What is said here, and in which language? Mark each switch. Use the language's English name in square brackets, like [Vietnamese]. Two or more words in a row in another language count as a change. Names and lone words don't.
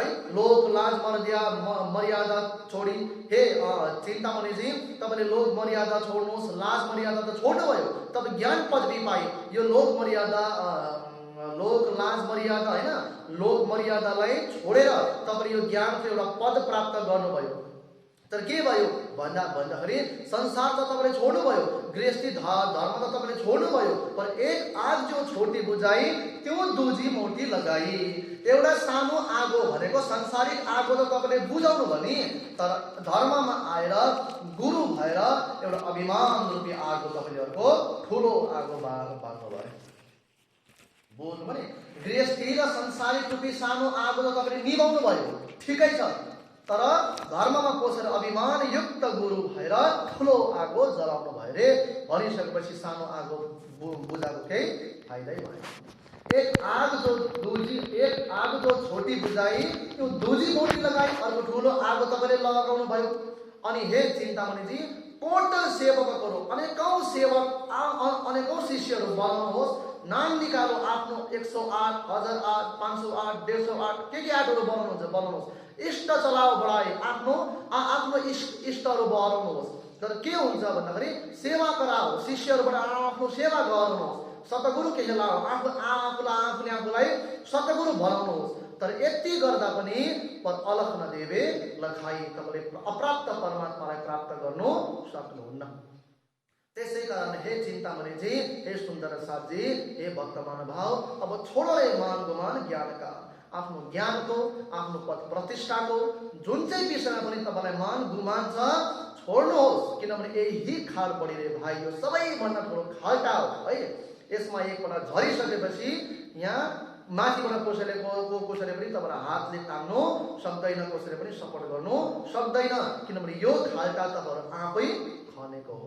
[Hindi] लोक लाज मर्यादा छोडी, [Nepali] हे चिन्तामणिजी तपाईँले लोक मर्यादा छोड्नुहोस्, लाज मर्यादा त छोड्नुभयो, तपाईँ ज्ञान पदवी पाए। यो लोक मर्यादा लोक लाज मर्यादा होइन, लोक मर्यादालाई छोडेर तपाईँले यो ज्ञानको एउटा पद प्राप्त गर्नुभयो। तर के भयो भन्दाखेरि संसार त तपाईँले छोड्नुभयो, गृहस्थी धर्म त तपाईँले छोड्नुभयो, [Hindi] पर एक आग जो छोटी बुझाई त्यो दुजी मोटी लगाई। [Nepali] एउटा सानो आगो भनेको संसारिक आगो त तपाईँले बुझाउनु भयो नि, तर धर्ममा आएर गुरु भएर एउटा अभिमान रूपी आगो तपाईँले अर्को ठुलो आगो बाल्नु भयो। बोल्नु भने गृहस्थी र संसारिक रूपी सानो आगो त तपाईँले निभाउनु भयो, ठिकै छ, तर धर्ममा पसेर अभिमान युक्त गुरु भएर ठुलो आगो जलाउनु भयो रे भनिसकेपछि सानो आगो बुझाएको केही फाइदै भएन। [Hindi] एक आग जो छोटी बुझाई त्यो दुजी मोटी लगाई, [Nepali] अर्को ठुलो आगो तपाईँले लगाउनु भयो। अनि हे चिन्तामणिजी, टोटल सेवकहरू अनेकौं शिष्यहरू बनाउनुहोस्, [Hindi] नाम निकालो [Nepali] आफ्नो 108, 1008, 508, 150 के आठहरू बनाउनुहोस्। [Hindi] इष्ट चलाओ बढाए, [Nepali] आफ्नो इष्टहरू बढाउनुहोस्। तर के हुन्छ भन्दाखेरि [Hindi] सेवा गराओ, [Nepali] शिष्यहरूबाट आफ्नो सेवा गर्नुहोस्, [Hindi] सतगुरु के लाओ, [Nepali] आफूलाई सतगुरु बनाउनुहोस्। तर यति गर्दा पनि [Hindi] अलख नदेवे लखाई, [Nepali] तपाईँले अप्राप्त परमात्मालाई प्राप्त गर्नु सक्नुहुन्न। त्यसै कारण हे चिन्तामणिजी, हे सुन्दर साथजी, हे भक्त महानुभाव, [Hindi] अब छोडले मान गुमान ज्ञानका, [Nepali] आफ्नो ज्ञानको आफ्नो पद प्रतिष्ठाको जुन चाहिँ विषयमा पनि तपाईँलाई मान गुमान छ छोड्नुहोस्, किनभने [Hindi] यही खाल पढी रे भाइ, [Nepali] यो सबैभन्दा ठुलो खाल्टा हो है। यसमा एकपल्ट झरिसकेपछि यहाँ माथिबाट कसैले पनि तपाईँलाई हातले तान्नु सक्दैन, कसैले पनि सपोर्ट गर्नु सक्दैन, किनभने यो खाल्टा तपाईँहरू आफै खनेको हो।